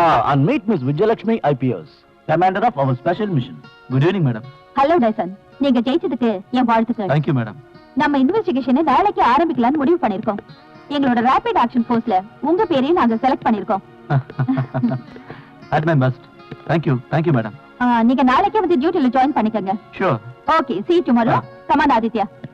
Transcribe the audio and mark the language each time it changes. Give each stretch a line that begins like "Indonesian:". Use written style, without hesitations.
English: And meet Miss Vijayalakshmi IPS, commander of our special mission. Good evening, madam.
Tamil: Hello Tyson, நீங்க ஜெயிச்சதுக்கு என் வாழ்த்துக்கள்.
English: Thank you, madam.
Tamil: நம்ம இன்வெஸ்டிகேஷனை நாளைக்கு ஆரம்பிக்கலாம்னு முடிவு பண்ணிருக்கோம். எங்களோட ரேபிட் ஆக்ஷன் ஃபோர்ஸ்ல உங்க பேரையும் நாங்க செலக்ட் பண்ணிருக்கோம்.
English: At my best. Thank you, madam.
Tamil: நீங்க நாளைக்கே வந்து டியூட்டில ஜாயின் பண்ணிக்கங்க.
English: Sure. Okay, see you tomorrow. Come on,
Tamil: Aditya.